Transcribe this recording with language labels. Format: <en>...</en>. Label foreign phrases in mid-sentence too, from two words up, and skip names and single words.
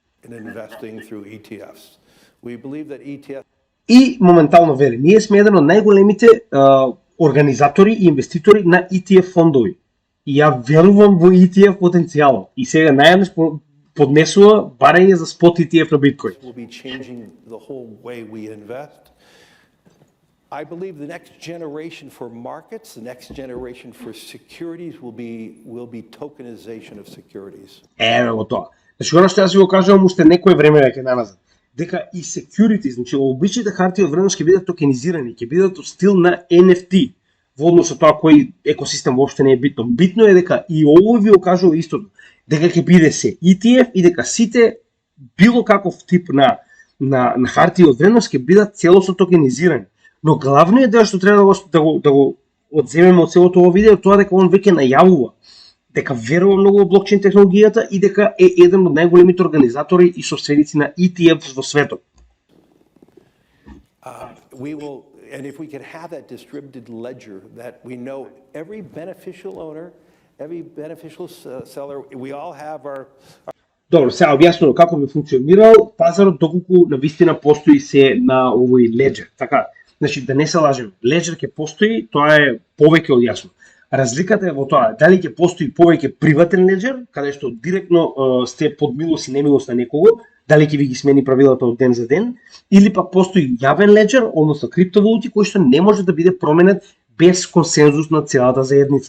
<mk>И моментално вели, ние сме еден од најголемите организатори и инвеститори на ETF фондови. И ја верувам во ETF потенцијалот. И сега најавно поднесува барање за спот ETF на биткоин.</mk> <en>I believe the next generation for markets, the next generation for securities will be tokenization of securities.</en> <mk>Ево тоа. Значи, оно што јас ви го кажувам уште некое време веќе назад, дека и securities, значи обичните харти од вредност ќе бидат токенизирани, ќе бидат од стил на NFT, во однос на тоа кој екосистем воопште не е битно. Битно е дека и ово ви го кажува истото, дека ќе биде се ETF и дека сите било каков тип на харти од вредност ќе бидат целосно токенизирани. Но главниот дел што треба да го одземеме од целото ова видео тоа дека он веќе најавува дека верува многу во блокчейн технологијата и дека е еден од најголемите организатори и собственици на ETF во светот.</mk> <en>And if we can have that distributed ledger that we know every beneficial owner, every beneficial seller, we all have our</en> <mk>Добро, сега објаснувам како би функционирал пазарот доколку навистина постои се на овој леџер. Така, значи да не се лажеме, леџер ќе постои, тоа е повеќе од јасно. Разликата е во тоа дали ќе постои повеќе приватен леџер, каде што директно сте под милост и немилост на некого, дали ќе ви ги смени правилата од ден за ден, или пак постои јавен леџер, односно криптовалути кој што не може да биде променет без консензус на целата заедница.</mk>